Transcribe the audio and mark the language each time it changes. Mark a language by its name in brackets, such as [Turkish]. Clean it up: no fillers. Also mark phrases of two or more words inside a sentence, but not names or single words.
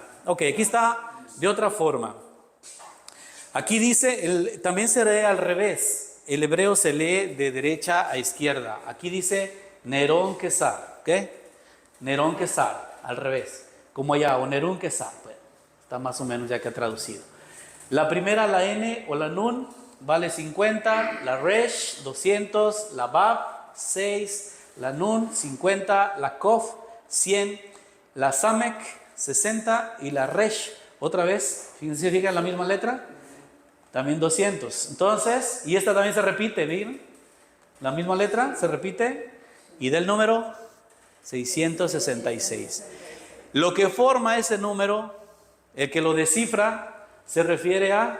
[Spanish] Ok, aquí está de otra forma. Aquí dice, también se lee al revés. El hebreo se lee de derecha a izquierda. Aquí dice Nerón Quesar. ¿Qué? Nerón Quesar, al revés. Como allá, o Nerón Quesar. Bueno, está más o menos ya que ha traducido. La primera, la N o la Nun, vale 50. La Resh, 200. La Bab, 6. La Nun, 50. La Kof, 100. La Samek, 60. Y la Resh, otra vez, fíjense, fijan la misma letra. También 200. Entonces, y esta también se repite, ¿ven? La misma letra se repite y del número 666. Lo que forma ese número, el que lo descifra, se refiere a...